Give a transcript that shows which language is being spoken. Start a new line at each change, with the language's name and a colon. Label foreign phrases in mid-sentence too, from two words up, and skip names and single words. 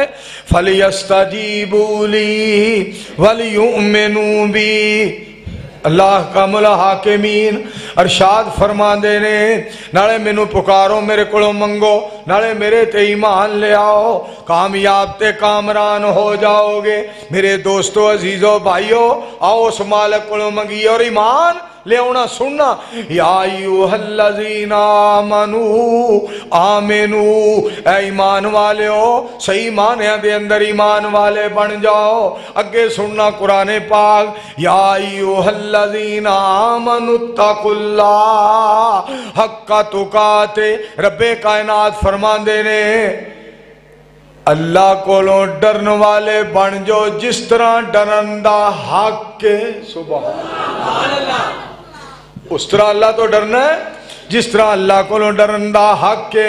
Arabic: فليستجيبوا لي وليؤمنوا بي,
Punjabi: اللہ احکم الحاکمین ارشاد فرماندے نے، نالے مینوں پکارو میرے کولوں منگو، نالے میرے تے ایمان لے آؤ، کامیاب تے کامران ہو جاؤگے. میرے دوستو عزیزو بھائیو، آؤ اس مالک کولوں منگیے اور ایمان لے آنا سننا.
Arabic: يا أيها الذين آمنوا آمنوا,
Punjabi: اے ایمان والے ہو صحیح معنیاں دے اندر ایمان والے بن جاؤ. اگے سننا قرآن پاک,
Arabic: يا أيها الذين آمنوا اتقوا الله حق تقاته,
Punjabi: ربِ کائنات فرماندے نے اللہ کولوں ڈرن والے بن جاؤ جس طرح ڈرن دا حق ہے.
Arabic: سبحان الله,
Punjabi: اس طرح اللہ توں ڈرنا ہے جس طرح اللہ کو ڈرن دا حق ہے.